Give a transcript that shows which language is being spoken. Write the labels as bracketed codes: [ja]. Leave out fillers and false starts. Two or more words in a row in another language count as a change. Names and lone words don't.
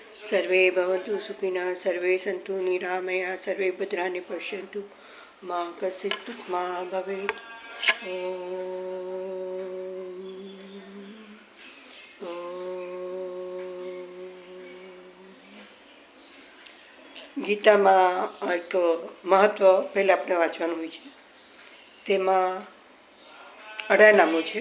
[sa] सर्वे भवन्तु सुखिनः सर्वे सन्तु निरामयाः सर्वे भद्राणि पश्यन्तु मा कश्चित् दुःखं मा भवेत्। [gu] ગીતામાં એક મહત્વ પહેલાં આપણે વાંચવાનું હોય છે. તેમાં 18 નામો છે.